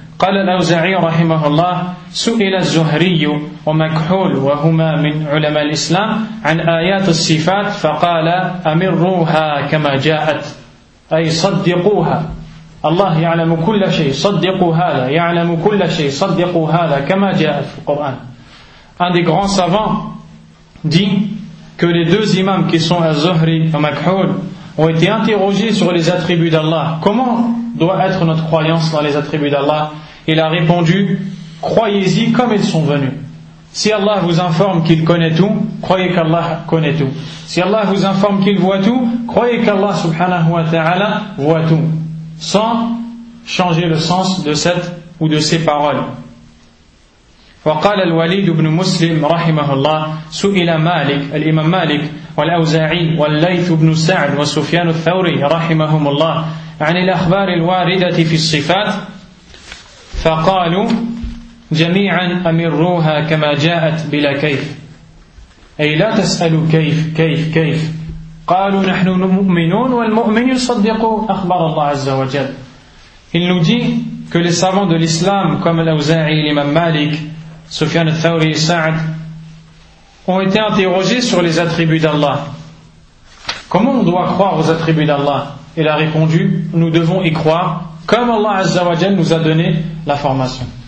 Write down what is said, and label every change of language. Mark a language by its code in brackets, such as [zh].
[ar] قال الأوزاعي رحمه الله سئل الزهري ومكحول وهما من علماء الإسلام عن آيات الصفات فقال أمروها كما جاءت أي صدقوها. الله يعلم كل شيء صدقوا هذا يعلم كل شيء صدقوا هذا كما جاءت في القرآن. [fr] Un des grands savants dit que les deux imams qui sont Az-Zuhri et Makhoul ont été interrogés sur les attributs d'Allah. Comment doit être notre croyance dans les attributs d'Allah? Il a répondu, croyez-y comme ils sont venus. Si Allah vous informe qu'il connaît tout, croyez qu'Allah connaît tout. Si Allah vous informe qu'il voit tout, croyez qu'Allah subhanahu wa ta'ala voit tout. Sans changer le sens de cette ou de ces paroles. [ar] وقال الوليد بن مسلم رحمه الله سئل مالك الإمام مالك والأوزاعي والليث بن سعد وسفيان الثوري رحمهم الله عن الأخبار الواردة في الصفات فقالوا جميعا أمروها كما جاءت بلا كيف أي لا تسألوا كيف كيف كيف قالوا نحن مؤمنون والمؤمن يصدق أخبار الله عز وجل. [fr] Il nous dit que les savants de l'islam comme الأوزاعي الإمام مالك Sufyan al-Thawri et Sa'ad ont été interrogés sur les attributs d'Allah. Comment on doit croire aux attributs d'Allah? Il a répondu, nous devons y croire comme Allah Azza wa Jal nous a donné la formation.